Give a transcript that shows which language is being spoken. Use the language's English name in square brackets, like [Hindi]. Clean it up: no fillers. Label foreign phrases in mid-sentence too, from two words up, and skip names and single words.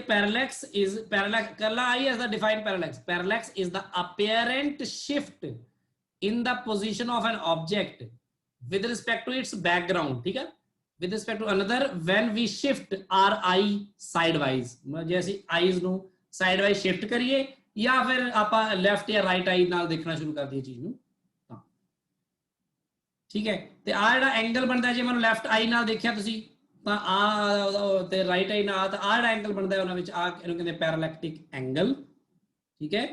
[English] parallax is parallax [Punjabi] ਕੱਲਾ ਆਈ ਐਸ ਦਾ ਡਿਫਾਈਨ [English] parallax is the apparent shift in the position of an object with respect to its background, [Punjabi] ਠੀਕ ਹੈ, [English] with respect to another when we shift our eye sidewise, [Punjabi] ਜੇ ਅਸੀਂ ਆਈਜ਼ ਨੂੰ [English] sidewise shift [Punjabi] ਕਰੀਏ ਜਾਂ ਫਿਰ ਆਪਾਂ ਲੈਫਟ ਜਾਂ [English] right eye [Punjabi] ਨਾਲ ਦੇਖਣਾ ਸ਼ੁਰੂ ਕਰ ਦਈਏ ਚੀਜ਼ ਨੂੰ, ਤਾਂ ਠੀਕ ਹੈ। ਤੇ ਆ ਜਿਹੜਾ ਐਂਗਲ ਬਣਦਾ, ਜੇ ਮੈਨੂੰ [English] left eye [Punjabi] ਨਾਲ ਦੇਖਿਆ ਤੁਸੀਂ ਤਾਂ ਆ ਤੇ [English] right eye [Punjabi] ਨਾਲ, ਤਾਂ ਆ ਜਿਹੜਾ ਐਂਗਲ ਬਣਦਾ ਉਹਨਾਂ ਵਿੱਚ ਆ ਇਹਨੂੰ ਕਹਿੰਦੇ [English] parallactic angle, [Punjabi] ਠੀਕ ਹੈ।